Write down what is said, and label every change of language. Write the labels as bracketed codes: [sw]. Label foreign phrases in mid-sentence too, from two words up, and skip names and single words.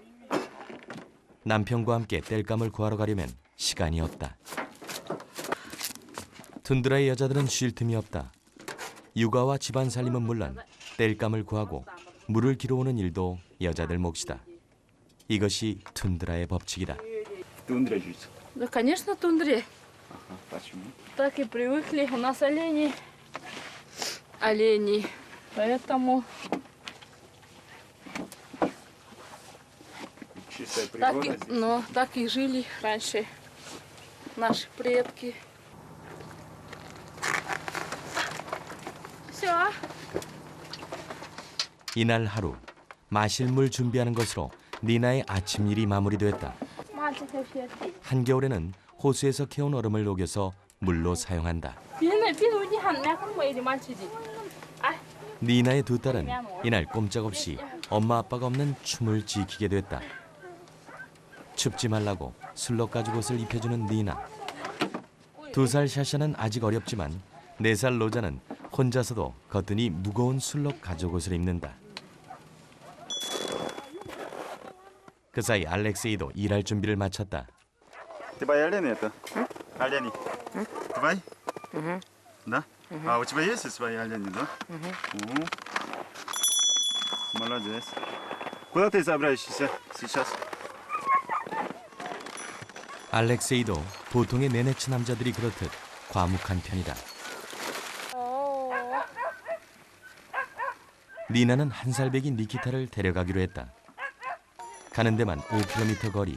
[ko] 남편과 함께 땔감을 구하러 가려면 시간이 없다. 툰드라의 여자들은 쉴 틈이 없다. 육아와 집안 살림은 물론 땔감을 구하고 물을 길어오는 일도 여자들 몫이다. 이것이 툰드라의 법칙이다. [ru] Тундра жить. Да, конечно, тундре. Ага, почему? Так и привыкли. У нас олени. Олени. Поэтому Чистая так природа и, здесь. но так и жили раньше наши предки. Все. [ko] 이날 하루 마실 물 준비하는 것으로 니나의 아침 일이 마무리됐다. [ru] Мальчик все. [ko] 한겨울에는 호수에서 캐온 얼음을 녹여서 물로 사용한다. 우리 한 명은 뭐 이리 말치지. 아, 니나의 두 딸은 이날 꼼짝없이 엄마 아빠가 없는 춤을 지키게 됐다. 춥지 말라고 술록 가죽 옷을 입혀주는 니나. 2살 샤샤는 아직 어렵지만 4살 로자는 혼자서도 거뜬히 무거운 술록 가죽 옷을 입는다. 그 사이 알렉세이도 일할 준비를 마쳤다. [ru] Ты твои олени это? Олени. Твои? Да? А у тебя есть свои олени, да? Мгм. Молодец. Куда ты собираешься сейчас? [ko] 알렉세이도 보통의 네네츠 남자들이 그렇듯 과묵한 편이다. 니나는 1살 배기 니키타를 데려가기로 했다. 가는 데만 5km 거리.